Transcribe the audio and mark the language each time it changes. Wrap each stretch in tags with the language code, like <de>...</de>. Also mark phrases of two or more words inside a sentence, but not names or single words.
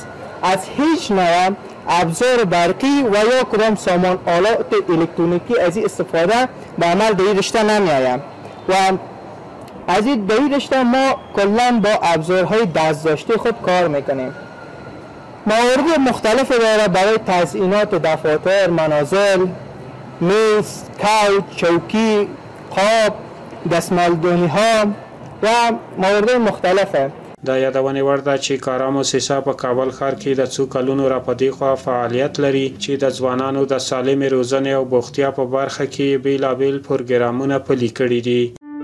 <fa>از هیچ نوع ابزار برقی و یا کدام سامان آلات الکترونیکی از این استفاده به عمل در این رشته نمی آیم و از این در این رشته ما کلا با ابزارهای دست‌داشته خود کار میکنیم. موارد مختلف داره برای تزیینات دفاتر، منازل، میز، کوچ، چوکی، قاب، دستمالدونی ها و موارد مختلفه.</fa> <ps>د یادونې وړ ده چې کارا موسسه په کابل ښار کې د څو کلونو راپدې خوا فعالیت لري چې د ځوانانو د سالمې روزنې او بوختیا په برخه کې بیلابیل پروګرامونه پلي کړي دي.</ps>